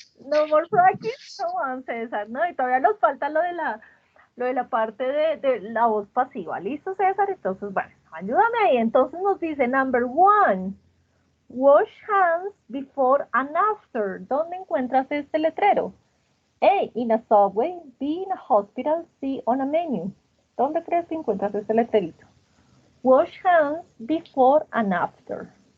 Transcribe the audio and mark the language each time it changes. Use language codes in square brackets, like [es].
[en] No more practice, come on, [es] César, ¿no? Y todavía nos falta lo de Lo de la parte de la voz pasiva. ¿Listo, César? Entonces, bueno, ayúdame ahí. Entonces nos dice, [en] number 1, wash hands before and after. [es] ¿Dónde encuentras este letrero? [en] A, in a subway, B, in a hospital, C, on a menu. [es] ¿Dónde crees que encuentras este letrerito? [en] Wash hands before and after.